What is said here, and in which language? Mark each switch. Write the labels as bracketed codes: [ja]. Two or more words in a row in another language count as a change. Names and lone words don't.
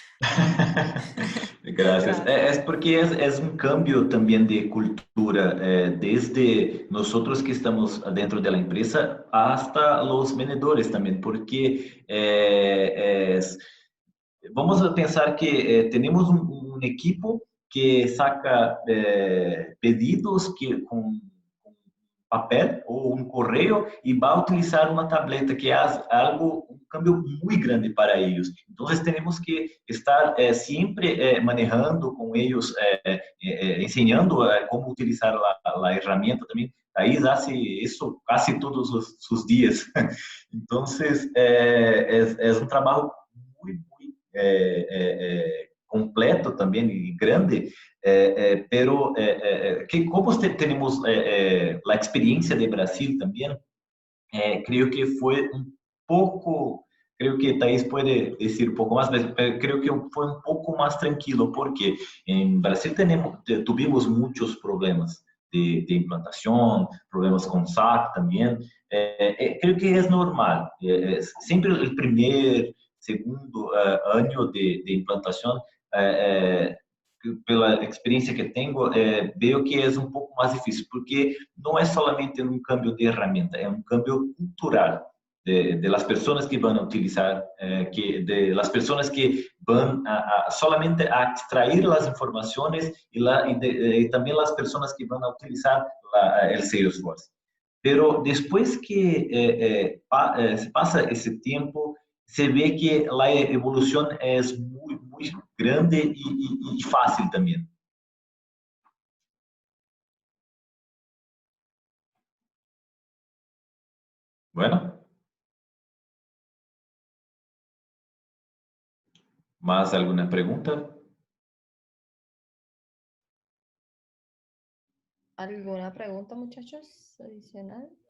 [es] Gracias. Es porque es un cambio también de cultura, desde nosotros que estamos dentro de la empresa hasta los vendedores también, porque vamos a pensar que tenemos un equipo que saca pedidos con papel [pt] ou um correio e vai utilizar uma tableta que é algo, um câmbio muito grande para eles. Então, temos que estar sempre manejando com eles, ensinando como utilizar a ferramenta também. Aí, hace isso quase todos os dias. Então, é um trabalho muito completo também e grande, [es] pero que como tenemos la experiencia de Brasil también, creo que fue un poco, creo que Thais puede decir un poco más, pero creo que fue un poco más tranquilo porque en Brasil tuvimos muchos problemas de implantación, problemas con SAC también. Creo que es normal, siempre el primer, segundo año de implantación, [pt] pela experiência que tenho, veo que é um pouco mais difícil, porque não é solamente um cambio de ferramenta, é um cambio cultural de las pessoas que vão utilizar, de las pessoas que vão solamente a extrair as informações e também as pessoas que vão utilizar o Salesforce. Pero depois que se passa esse tempo, se vê que a evolução é muito grande e fácil também. [es] Bueno. ¿Más alguna pregunta? ¿Alguna pregunta, muchachos, adicional?